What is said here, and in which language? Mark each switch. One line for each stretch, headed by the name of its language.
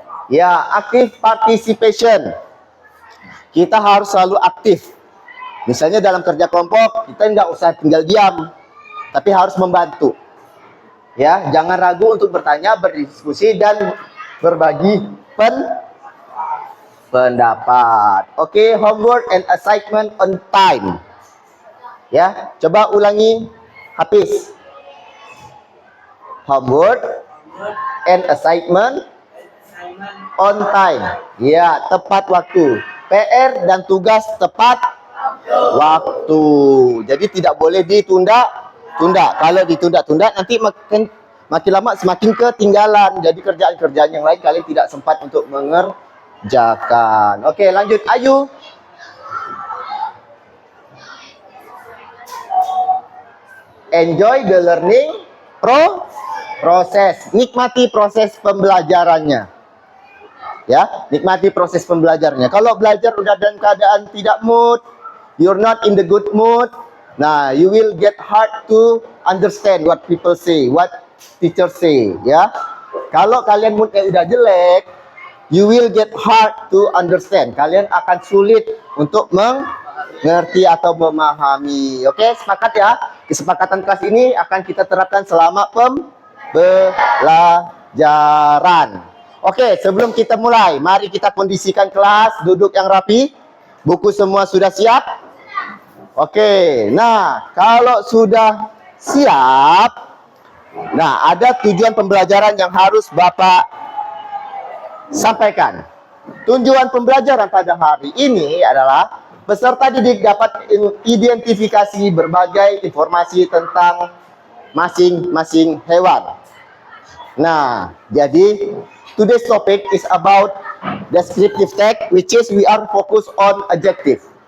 English: Ya, active participation.
Indonesian: Kita harus selalu aktif. Misalnya dalam kerja kelompok, kita nggak usah tinggal diam, tapi harus membantu. Ya, jangan ragu untuk bertanya, berdiskusi, dan berbagi pendapat.
English: Oke, homework and assignment on time.
Indonesian: Ya, coba ulangi, Hafiz.
English: Homework and assignment on time.
Indonesian: Ya, tepat waktu. PR dan tugas tepat waktu. Jadi tidak boleh ditunda-tunda. Kalau ditunda-tunda nanti makin lama semakin ketinggalan. Jadi kerjaan-kerjaan yang lain kalian tidak sempat untuk mengerjakan. Oke, lanjut. Ayu.
English: Enjoy the learning proses.
Indonesian: Nikmati proses pembelajarannya. Ya, nikmati proses pembelajarannya. Kalau belajar udah dalam keadaan tidak mood,
English: you're not in the good mood, nah, you will get hard to understand what people say, what teacher say, ya.
Indonesian: Kalau kalian moodnya udah jelek,
English: you will get hard to understand.
Indonesian: Kalian akan sulit untuk mengerti atau memahami. Oke, sepakat ya? Kesepakatan kelas ini akan kita terapkan selama pembelajaran. Oke, sebelum kita mulai, mari kita kondisikan kelas, duduk yang rapi. Buku semua sudah siap? Oke, nah kalau sudah siap, nah ada tujuan pembelajaran yang harus Bapak sampaikan. Tujuan pembelajaran pada hari ini adalah peserta didik dapat identifikasi berbagai informasi tentang masing-masing hewan. Nah, jadi
English: today's topic is about descriptive text, which is we are focused on adjective.